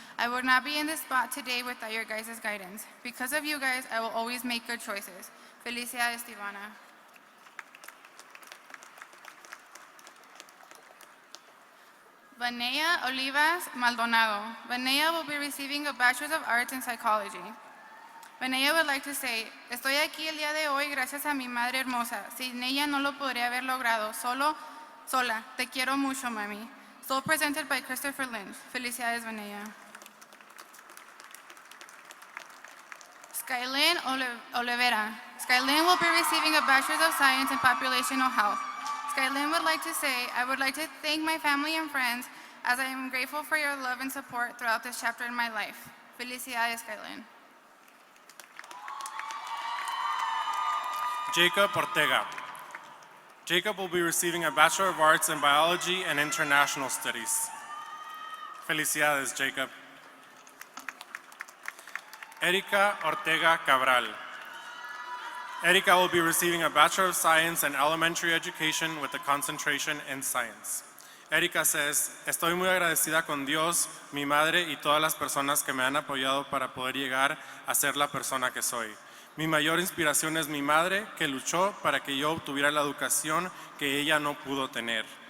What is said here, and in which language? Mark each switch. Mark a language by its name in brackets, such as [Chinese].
[English] I would not be in this spot today without your guys' guidance. Because of you guys, I will always make good choices. [Spanish] Felicidades, Stevana. [English] Vanea Olivas Maldonado. Vanea will be receiving a Bachelor's of Arts in Psychology. Vanea would like to say, [Spanish] estoy aquí el día de hoy gracias a mi madre hermosa. Sin ella no lo podría haber logrado. Sola. Te quiero mucho, mami. [English] Stole presented by Christopher Lynch. Felicidades, Vanea. Skylin Olivera. Skylin will be receiving a Bachelor's of Science in Populational Health. Skylin would like to say, I would like to thank my family and friends as I am grateful for your love and support throughout this chapter in my life. [Spanish] Felicidades, Skylin. Jacob Ortega. [English] Jacob will be receiving a Bachelor of Arts in Biology and International Studies. [Spanish] Felicidades, Jacob. [English] Erika Ortega Cabral. Erika will be receiving a Bachelor of Science in Elementary Education with a concentration in Science. [Spanish] Erika says, estoy muy agradecida con Dios, mi madre y todas las personas que me han apoyado para poder llegar a ser la persona que soy. Mi mayor inspiración es mi madre, que luchó para que yo obtuviera la educación que ella no pudo tener.